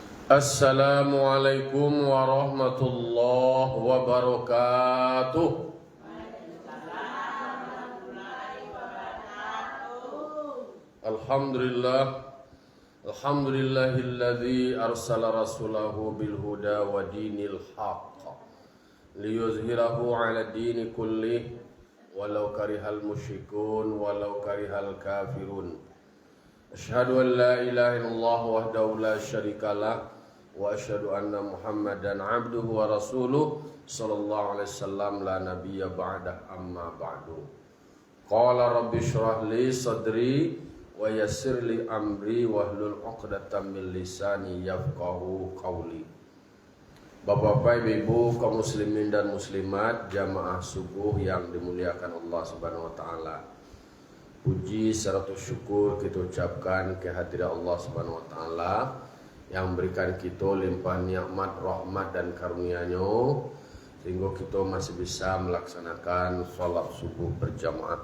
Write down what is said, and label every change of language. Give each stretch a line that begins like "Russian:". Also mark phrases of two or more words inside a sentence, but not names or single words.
Arabic: السلام عليكم ورحمة الله وبركاته. الحمد لله. الحمد لله الذي أرسل رسوله بالهدى ودين الحق ليظهره على الدين كله ولو كره المشركون ولو كره الكافرون. أشهد أن لا إله إلا الله وحده لا شريك له وأشهد أن محمدا عبده ورسوله صلى الله عليه وسلم لا نبي بعده أما بعد. قال رب اشرح لي صدري ويسر لي أمري واحلل عقدة من لساني يفقهوا قولي.
Indonesian: Bapak-bapak, Ibu, kaum muslimin dan muslimat, jamaah subuh yang dimuliakan Allah
Arabic: سبحانه وتعالى.
Indonesian: Puji serta syukur kita ucapkan kehadirat Allah
Arabic: سبحانه وتعالى
Indonesian: yang memberikan kita limpahan nikmat, rahmat dan karunia-Nya sehingga kita masih bisa melaksanakan salat subuh berjamaah.